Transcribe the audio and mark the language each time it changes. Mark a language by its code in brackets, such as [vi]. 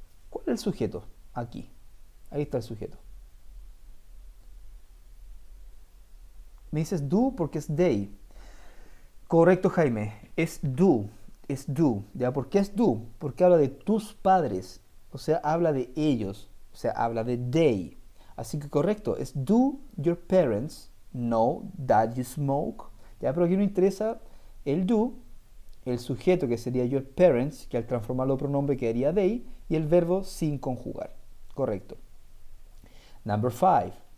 [es] ¿Cuál es el sujeto? Aquí. Ahí está el sujeto. Me dices do porque es they. Correcto, Jaime. Es do. Es do. ¿Ya? ¿Por qué es do? Porque habla de tus padres. O sea, habla de ellos. O sea, habla de they. Así que correcto. Es [en] do your parents know that you smoke. [es] ¿Ya? Pero aquí no interesa el do, el sujeto que sería your parents, que al transformarlo en pronombre quedaría they, y el verbo sin conjugar. Correcto. [en] Number 5.